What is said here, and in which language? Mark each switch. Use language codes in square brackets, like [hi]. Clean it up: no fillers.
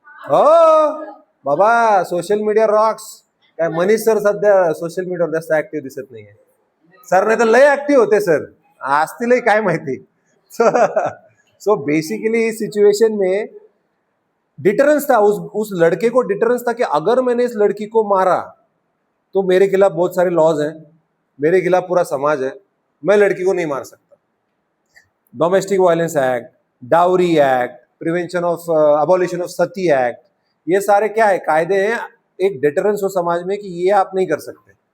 [mr] हो बाबा social media Roxx. काय मनीष सर सध्या सोशल मीडियावर जास्त ऍक्टिव्ह दिसत नाहीये, सर नाही तर लय ऍक्टिव्ह होते सर, असतीलही काय माहिती, [hi] सो बेसिकली इस सिचुएशन में डिटरेंस था, उस लड़के को डिटरेंस था कि अगर मैंने इस लड़की को मारा तो मेरे खिलाफ बहुत सारे लॉज हैं, मेरे खिलाफ पूरा समाज है, मैं लड़की को नहीं मार सकता। Domestic violence act, dowry act, prevention of abolition of Sati act, ये सारे क्या है, कायदे हैं, एक डिटरेंस हो समाज में कि ये आप नहीं कर सकते।